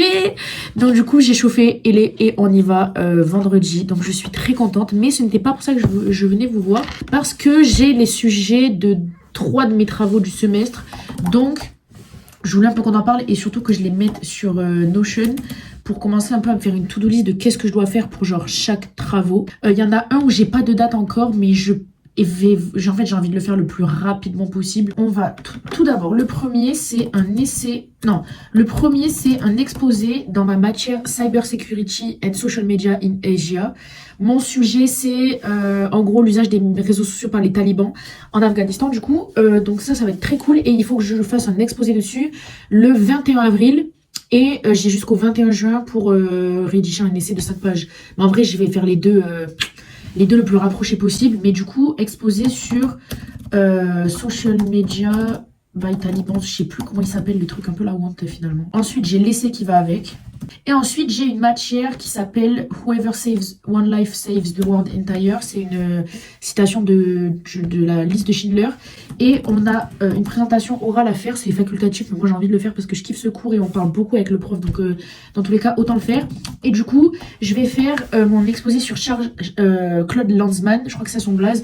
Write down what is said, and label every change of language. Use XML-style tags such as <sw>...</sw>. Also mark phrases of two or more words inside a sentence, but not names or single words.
<fr>Donc, du coup, j'ai chauffé et on y va vendredi. Donc, je suis très contente. Mais ce n'était pas pour ça que je venais vous voir. Parce que j'ai les sujets de 3 de mes travaux du semestre. Donc, je voulais un peu qu'on en parle et surtout que je les mette sur Notion pour commencer un peu à me faire une</fr> <en>to-do list</en> <fr>de qu'est-ce que je dois faire pour genre chaque travaux. Il y en a un où j'ai pas de date encore, mais en fait, j'ai envie de le faire le plus rapidement possible. On va tout d'abord, le premier, c'est un essai. Non, le premier, c'est un exposé dans ma matière Cyber Security and Social Media in Asia. Mon sujet, c'est en gros l'usage des réseaux sociaux par les talibans en Afghanistan, du coup. Donc ça va être très cool. Et il faut que je fasse un exposé dessus le 21 avril. Et j'ai jusqu'au 21 juin pour rédiger un essai de 5 pages. Mais en vrai, je vais faire les deux les deux le plus rapprochés possible, mais du coup exposé sur</fr> <en>social media by Taliban,</en> <fr>je sais plus comment il s'appelle, le truc un peu la honte finalement. Ensuite j'ai l'essai qui va avec. Et ensuite, j'ai une matière qui s'appelle Whoever saves one life saves the world entire. C'est une citation de la liste de Schindler. Et on a une présentation orale à faire. C'est facultatif, mais moi j'ai envie de le faire parce que je kiffe ce cours et on parle beaucoup avec le prof. Donc, dans tous les cas, autant le faire. Et du coup, je vais faire mon exposé sur Claude Lanzmann. Je crois que c'est son blaze.</fr>